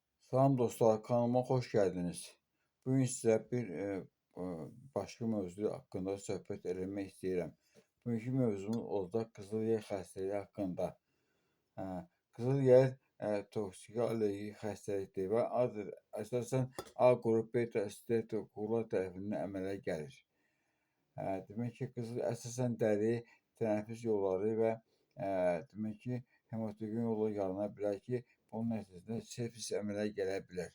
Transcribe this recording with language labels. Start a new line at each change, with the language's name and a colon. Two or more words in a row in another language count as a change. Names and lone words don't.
Turkish: Salam dostlar, kanalıma hoş geldiniz. Bugün size bir e, başka mövzu hakkında
Azerbaijani: söhbət eləmək istəyirəm. Bugünkü mövzumuz olacaq qızıl yer xəstəliyi haqqında. Hə, qızıl yer toksik allergik xəstəlikdir və əsasən A qrup, beta, C qruplar tərəfindən əmələ gəlir. Demək ki, qızıl əsasən dəri, tənəffüs yolları və demək ki, hemotogen yolu yarana bilər ki, bunun nəticəsində sepsis əmələ gələ bilər.